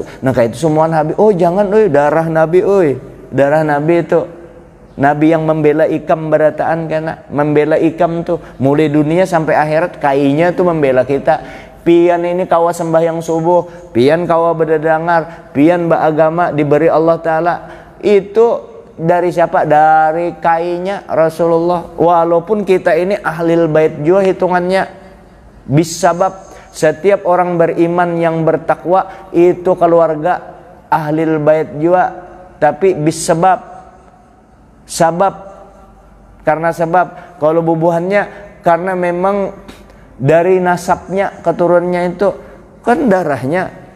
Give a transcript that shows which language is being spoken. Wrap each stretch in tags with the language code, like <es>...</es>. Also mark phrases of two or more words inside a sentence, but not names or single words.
<bjn>Nah kayak itu semuaan Habib. Oh jangan, darah Nabi, darah Nabi itu. Nabi yang membela ikam berataan karena membela ikam tuh mulai dunia sampai akhirat, kainya tuh membela kita. Pian ini kawa sembahyang subuh, pian kawa berdadangar, pian beragama diberi Allah Ta'ala. Itu dari siapa? Dari kainya Rasulullah. Walaupun kita ini</bjn> <ar>أهل البيت</ar> <bjn>juga hitungannya, bisabab setiap orang beriman yang bertakwa itu keluarga</bjn> <ar>أهل البيت</ar> <bjn>juga, tapi bisabab, karena sebab kalau bubuhannya karena memang dari nasabnya keturunannya itu kan darahnya.</bjn>